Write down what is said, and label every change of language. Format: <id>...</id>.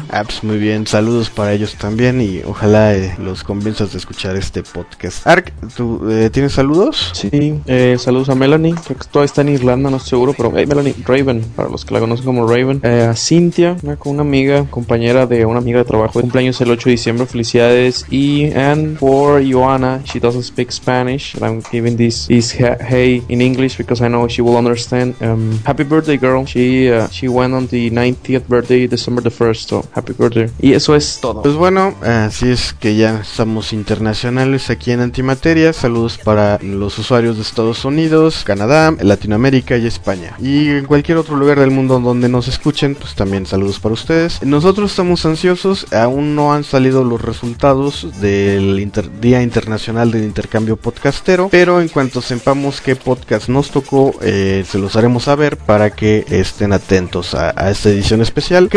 <es>Ah, pues muy bien, saludos para ellos también y ojalá los convenzas de escuchar este podcast. Ark, ¿tú tienes saludos? Sí, saludos a Melanie, creo que todavía está en Irlanda, no estoy seguro, pero hey, Melanie, Raven, para los que la conocen como Raven. A Cintia, con una amiga, compañera de una amiga de trabajo, cumpleaños el 8 de diciembre, felicidades.</es> <en>Y and for Joanna, she doesn't speak Spanish, but I'm giving this is hey in English because I know she will understand. Happy birthday, girl. She went on the 90th birthday, December the 1st, so happy birthday.</en> <es>Y eso es todo. Pues bueno, así es que ya estamos internacionales aquí en Antimateria. Saludos para los usuarios de Estados Unidos, Canadá, Latinoamérica y España. Y en cualquier otro lugar del mundo donde nos escuchen, pues también saludos para ustedes. Nosotros estamos ansiosos, aún no han salido los resultados del Día Internacional del Intercambio Podcastero, pero en cuanto sepamos qué podcast nos tocó, se los haremos saber para que estén atentos a esta edición especial.</es>